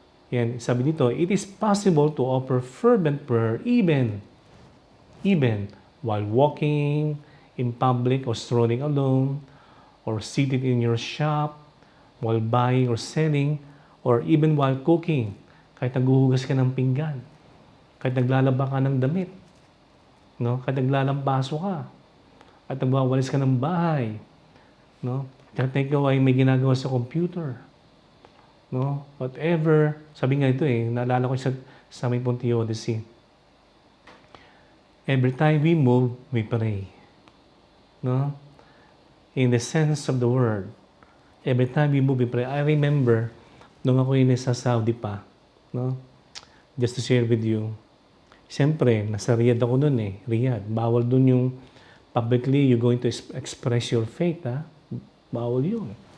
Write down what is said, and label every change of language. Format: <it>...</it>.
<tl>Yan, sabi dito,</tl> <en>it is possible to offer fervent prayer even while walking in public or strolling alone, or seated in your shop, while buying or selling, or even while cooking,</en> <tl>kahit naghuhugas ka ng pinggan, kahit naglalaba ka ng damit, no? Kahit naglalampaso ka, at nagwawalis ka ng bahay, no? Kahit ikaw ay may ginagawa sa computer, no?</tl> <en>Whatever,</en> <tl>sabi nga ito naalala ko sa may Ponte Odyssey.</tl> <en>Every time we move, we pray. No? In the sense of the word, every time we move, we pray. I remember,</en> <tl>nung ako sa Saudi pa, no?</tl> <en>Just to share with you,</en> <tl>siyempre, nasa Riyadh ako nun Riyadh. Bawal dun yung</tl> <en>publicly you're going to express your faith,</en> <tl>Bawal yun.</tl>